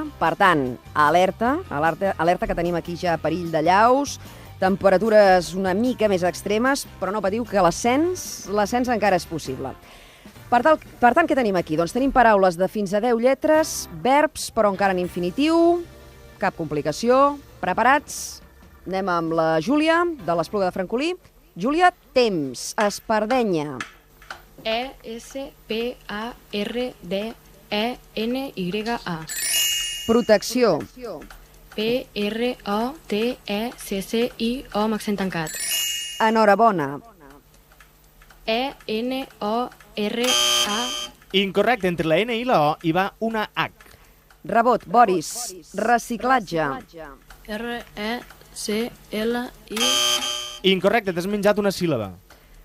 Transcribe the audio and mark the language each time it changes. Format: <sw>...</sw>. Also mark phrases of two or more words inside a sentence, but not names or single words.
<ca>Per tant, alerta que tenim aquí ja perill de llaus, temperatures una mica més extremes, però no patiu que l'ascens encara és possible. Per tant, què tenim aquí? Doncs tenim paraules de fins a 10 lletres, verbs, però encara en infinitiu, cap complicació. Preparats? Anem amb la Júlia, de l'Espluga de Francolí. Júlia, temps, espardenya. E-S-P-A-R-D-E-N-Y-A. Protecció. P-R-O-T-E-C-C-I-O amb accent tancat. Enhorabona. E-N-O-R-A. Incorrecte, entre la N i la O hi va una H. Rebot, Boris. Reciclatge. R-E-C-L-I... Incorrecte, t'has menjat una síl·laba.</ca>